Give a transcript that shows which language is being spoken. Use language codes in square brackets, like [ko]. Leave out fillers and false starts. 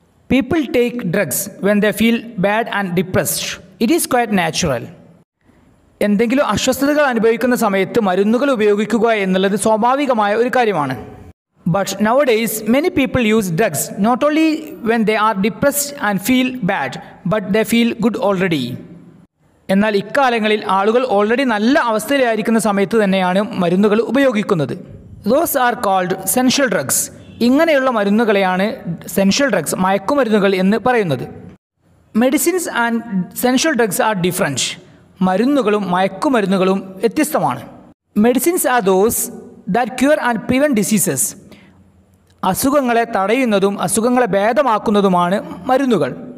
[en] People take drugs when they feel bad and depressed. It is quite natural. [ml] എന്തെങ്കിലും അസ്വസ്ഥതകൾ അനുഭവിക്കുന്ന സമയത്ത് മരുന്നുകൾ ഉപയോഗിക്കുക എന്നുള്ളത് സ്വാഭാവികമായ ഒരു കാര്യമാണ്. [en] But nowadays, many people use drugs not only when they are depressed and feel bad, but they feel good already. [ml] എന്നാൽ ഇക്കാലങ്ങളിൽ ആളുകൾ ഓൾറെഡി നല്ല അവസ്ഥയിലായിരിക്കുന്ന സമയത്ത് തന്നെയാണ് മരുന്നുകൾ ഉപയോഗിക്കുന്നത്. [en] Those are called sensual drugs. [ml] ഇങ്ങനെയുള്ള മരുന്നുകളെയാണ് സെൻഷ്യൽ ഡ്രഗ്സ്, മയക്കുമരുന്നുകൾ എന്ന് പറയുന്നത്. [en] Medicines and essential drugs are different. [ml] മരുന്നുകളും മയക്കുമരുന്നുകളും വ്യത്യസ്തമാണ്. [en] Medicines are those that cure and prevent diseases. [ml] അസുഖങ്ങളെ തടയുന്നതും അസുഖങ്ങളെ ഭേദമാക്കുന്നതുമാണ് മരുന്നുകൾ.